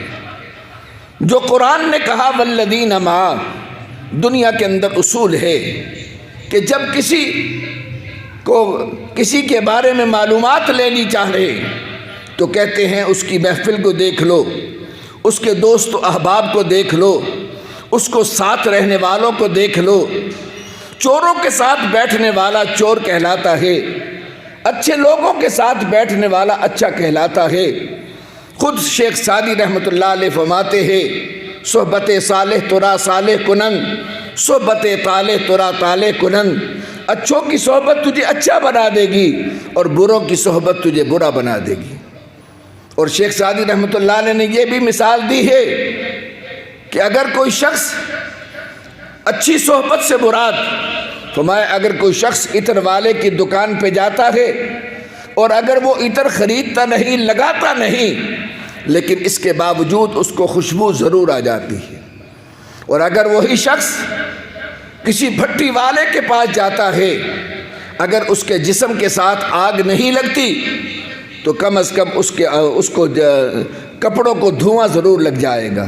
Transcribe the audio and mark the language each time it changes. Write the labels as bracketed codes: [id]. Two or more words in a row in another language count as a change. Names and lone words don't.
[ur] جو قرآن نے کہا [ar] والذین معہ، [ur] دنیا کے اندر اصول ہے کہ جب کسی کے بارے میں معلومات لینی چاہے تو کہتے ہیں اس کی محفل کو دیکھ لو، اس کے دوست و احباب کو دیکھ لو، اس کو ساتھ رہنے والوں کو دیکھ لو۔ چوروں کے ساتھ بیٹھنے والا چور کہلاتا ہے، اچھے لوگوں کے ساتھ بیٹھنے والا اچھا کہلاتا ہے۔ خود شیخ سعدی رحمۃ اللہ علیہ فرماتے ہیں [fa] صحبت صالح ترا صالح کنن، صحبت طالح ترا طالح کنن۔ [ur] اچھوں کی صحبت تجھے اچھا بنا دے گی اور بروں کی صحبت تجھے برا بنا دے گی۔ اور شیخ سعدی رحمۃ اللہ علیہ نے یہ بھی مثال دی ہے کہ اگر کوئی شخص اچھی صحبت سے مراد فرمایا، اگر کوئی شخص عطر والے کی دکان پہ جاتا ہے اور اگر وہ عطر خریدتا نہیں، لگاتا نہیں، لیکن اس کے باوجود اس کو خوشبو ضرور آ جاتی ہے، اور اگر وہی شخص کسی بھٹی والے کے پاس جاتا ہے، اگر اس کے جسم کے ساتھ آگ نہیں لگتی تو کم از کم اس کو کپڑوں کو دھواں ضرور لگ جائے گا۔